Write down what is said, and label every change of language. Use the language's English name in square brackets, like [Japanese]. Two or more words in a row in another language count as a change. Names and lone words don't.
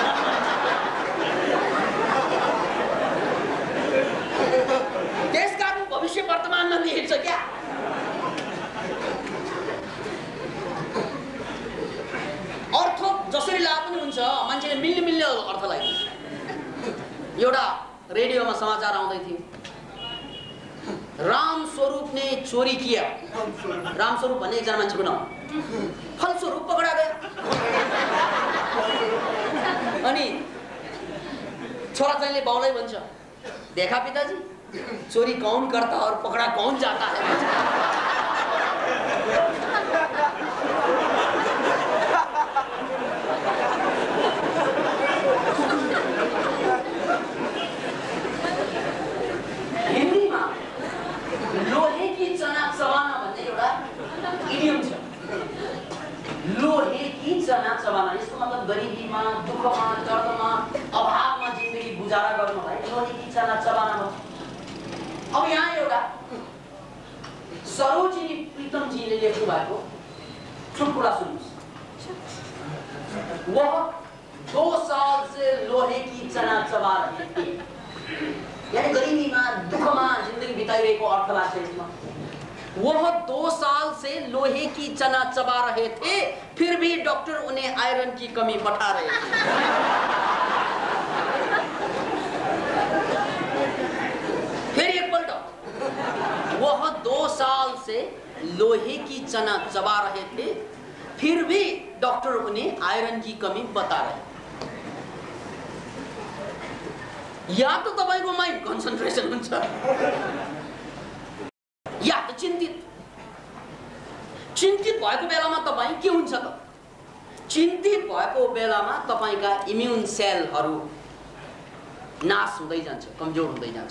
[Nepali] त्यसकारण भविष्य वर्तमानमा नै हिँड्छ क्या। अर्थ जसरी ला पनि हुन्छ, मान्छेले मिल्ने अर्थ लगाइदिन्छ। एउटा रेडियोमा समाचार आउँदै थियो, [Hindi] राम स्वरूप ने चोरी किया। [Nepali] राम स्वरूप भन्ने एकजना मान्छेको नाम, फलस्वरूप पकडा गयो। अनि छोरा चाहिँले बाउलाई भन्छ, [Hindi] देखा पिताजी चोरी कौन करता और पकड़ा कौन जाता है। [Nepali] हिन्दीमा [Hindi] लोहे की चना चबाना [Nepali] भन्ने एउटा इडियम छ। [Hindi] लोहे की चना चबाना, [Nepali] यसको मतलब गरिबीमा, दुःखमा, दर्दमा, अभावमा जिन्दगी गुजारा गर्नलाई [Hindi] लोहे की चना चबाना [Nepali] भन्छ। अब यहाँ एउटा सरोजिनी प्रीतमजीले लेख्नु भएको चुटकुला सुन्नुस्। [Hindi] वह 2 साल से लोहे की चना चबा रहे थे। [Nepali] यानी गरिबीमा, दुःखमा जिन्दगी बिताइरहेको अर्थ लाग्छ यसमा। [Hindi] वह 2 साल से लोहे की चना चबा रहे थे, फिर भी डॉक्टर उन्हें आयरन की कमी बता रहे थे। फिर एक पलट, वह 2 साल से लोहे की चना चबा रहे थे, फिर भी डॉक्टर उन्हें आयरन की कमी बता रहे। [Nepali] या तो तपाईको [English] mind concentration [Nepali] हुन्छ, या त चिन्तित भएको बेलामा तपाईँ के हुन्छ त? चिन्तित भएको बेलामा तपाईका [English] immune cells [Nepali] नाश हुँदै जान्छ, कमजोर हुँदै जान्छ।